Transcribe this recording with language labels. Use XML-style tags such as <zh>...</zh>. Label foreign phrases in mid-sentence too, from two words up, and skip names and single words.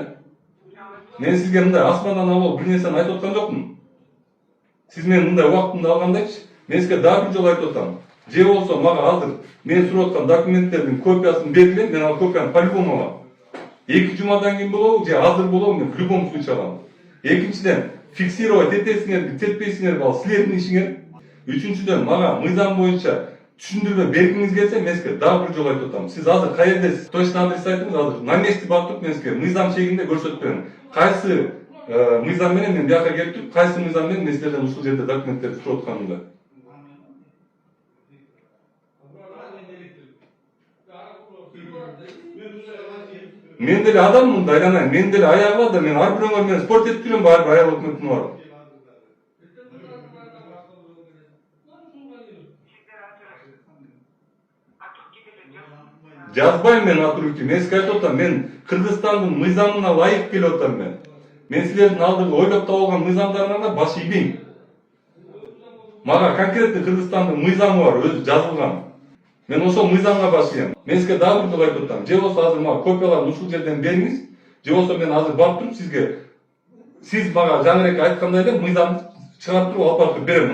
<ky>Мен сизге мындай асмандан алып бир нерсени айтып аткан жокмун. Сиз менин мындай убактымды алгандачы, мен сизге дагы бир жолу айтып атам. Же болсо мага азыр мен сурап аткан документтердин копиясын бергиле, мен ал копияны по-любому алам. 2 жумадан кийин болобу, же азыр болобу, мен</ky> <ru>в любом случае</ru> <ky>алам. Экинчиден, фиксировать этесиңерби, тетпейсиңерби, ал силердин ишиңер. Үчүнчүдөн, мага мыйзам боюнча түшүндүрмө бергиңиз келсе, мен сизге дагы бир жолу айтып атам. Сиз азыр каердесиз? Точно адрес айтыңыз, азыр</ky> <ru>на месте</ru> <ky>барып туруп мен сизге мыйзам чегинде көрсөтүп берем. Кайсы мыйзам менен мен бияка келип туруп, кайсы мыйзам менен мен силерден ушул жерде документтерди сурап атканымда. Мен деле адаммын да, айланайын. Мен деле аягы бар да, мен ар бирөөңөр менен спорт этип жүрөм, ар бир айыл өкмөтүнө барып. Жазбайм мен</ky> <ru>от руки.</ru> <ky>Мен сизге айтып атам, мен Кыргызстандын мыйзамына ылайык келип атам мен. Мен силердин алдыга ойлоп табылган мыйзамдарыңарга баш ийбейм. Мага конкретный Кыргызстандын мыйзамы бар, өзү жазылган. Мен ошол мыйзамга баш ийем. Мен сизге дагы бир жолу айтып атам. Же болсо азыр мага копияларын ушул жерден бериңиз, же болсо мен азыр барып туруп сизге сиз мага жаңы эле айткандай эле мыйзамды чыгарып туруп алып барып берем.</ky>